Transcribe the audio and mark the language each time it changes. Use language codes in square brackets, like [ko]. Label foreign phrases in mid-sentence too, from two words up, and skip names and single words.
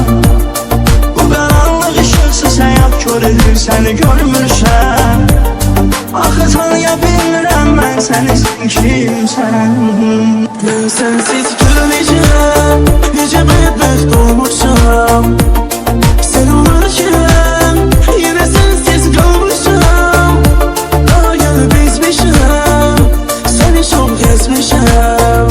[az] Bu qaranlıq ışıqsız həyat kör edir səni görmürsən. Axı tanıya bilmirəm mən səni, sən kimsən? Mən sənsiz gülməyəcəm, necə bədbəxt olmuşam. [tr] Sen olurken yine sensiz kalmışım. Daha gelip bizmişim, seni çok gezmişim.